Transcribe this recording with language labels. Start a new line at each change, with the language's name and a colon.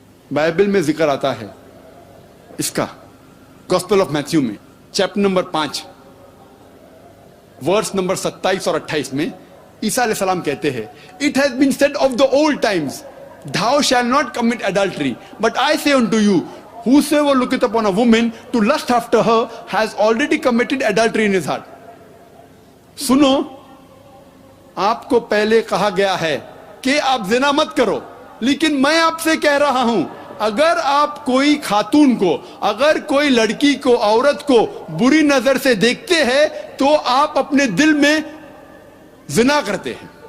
Urdu: Bible میں ذکر آتا ہے اس کا گوسپل آف میتھیو میں چیپٹر نمبر 5 ورس نمبر 27 اور 28 میں عیسیٰ علیہ السلام کہتے ہیں
English: It has been said of the old times, thou shalt not commit adultery, but I say unto you, whosoever looketh upon a woman to lust after her has already committed adultery in his heart.
Urdu: سنو, آپ کو پہلے کہا گیا ہے کہ آپ زنا مت کرو, لیکن میں آپ سے کہہ رہا ہوں اگر آپ کوئی خاتون کو, اگر کوئی لڑکی کو, عورت کو بری نظر سے دیکھتے ہیں تو آپ اپنے دل میں زنا کرتے ہیں.